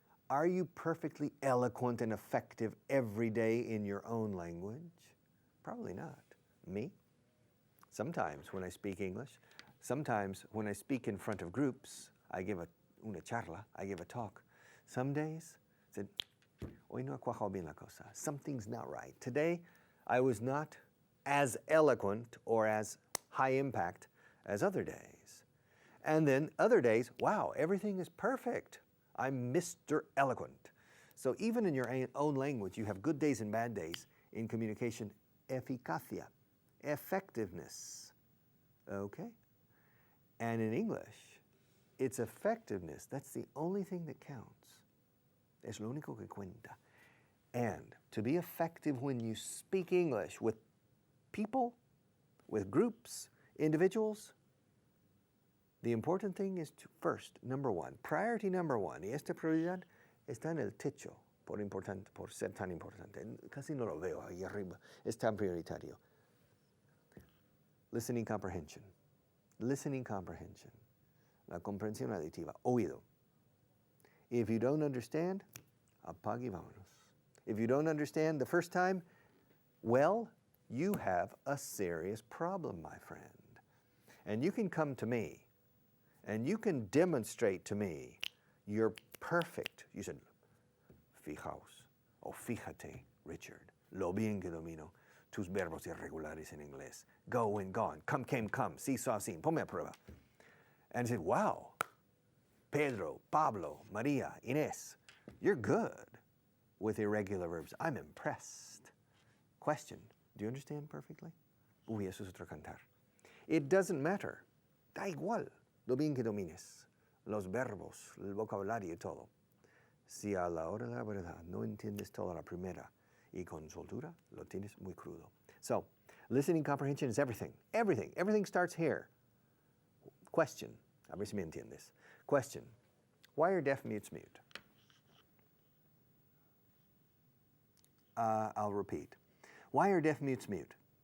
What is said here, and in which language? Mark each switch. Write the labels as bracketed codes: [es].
[en] Are you perfectly eloquent and effective every day in your own language? Probably not. Me? Sometimes when I speak English, sometimes when I speak in front of groups, I give [es] una charla, [en] I give a talk. Some days, I said, [es] hoy no ha cuajado bien la cosa. [en] Something's not right. Today, I was not as eloquent or as high impact as other days. And then other days, wow, everything is perfect. I'm Mr. Eloquent. So even in your own language, you have good days and bad days in communication. [es] Eficacia, [en] effectiveness, okay? And in English, it's effectiveness. That's the only thing that counts. [es] Es lo único que cuenta. [en] And to be effective when you speak English with people, with groups, individuals, the important thing is to first, number one, priority number one, [es] y esta prioridad está en el techo por ser tan importante. Casi no lo veo ahí arriba, es tan prioritario. [en] Listening comprehension. Listening comprehension. [es] La comprensión auditiva, oído. [en] If you don't understand, [es] apague y vámonos. [en] If you don't understand the first time, well, you have a serious problem, my friend. And you can come to me, and you can demonstrate to me you're perfect. You said, [es] fijaos, o fíjate, Richard, lo bien que domino tus verbos irregulares en inglés. [en] Go and gone, come, came, come, see, saw, seen. [es] Ponme a prueba. [en] And I said, wow, Pedro, Pablo, Maria, Inés, you're good with irregular verbs. I'm impressed. Question, do you understand perfectly? [es] Uy, eso es otro cantar. [en] It doesn't matter. [es] Da igual lo bien que domines los verbos, el vocabulario y todo. Si a la hora de la verdad no entiendes toda la primera y con soltura, lo tienes muy crudo. [en] So, listening comprehension is everything. Everything. Everything starts here. Question. [es] A ver si me entiendes. [en] Question. Why are deaf mutes mute? I'll repeat. Why are deaf mutes mute?